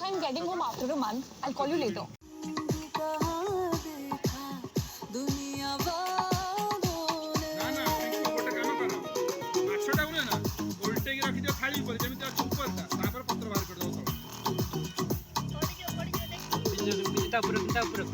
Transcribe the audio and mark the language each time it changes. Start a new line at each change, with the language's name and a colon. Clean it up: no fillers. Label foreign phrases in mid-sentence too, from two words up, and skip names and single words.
English: I'm getting home after a month. I'll call you later.
Odia: ନା ନା ଗୋଟେ କାମ କର ମାଛଟାକୁ ନା ଓଲଟେଇକି ରଖିଦିଅ ଥାଳି ଉପରେ ଯେମିତି ଅଛି ଉପରଟା ତାପରେ ପତ୍ର ବାହାର କରିଦେବ ତା ଉପରେ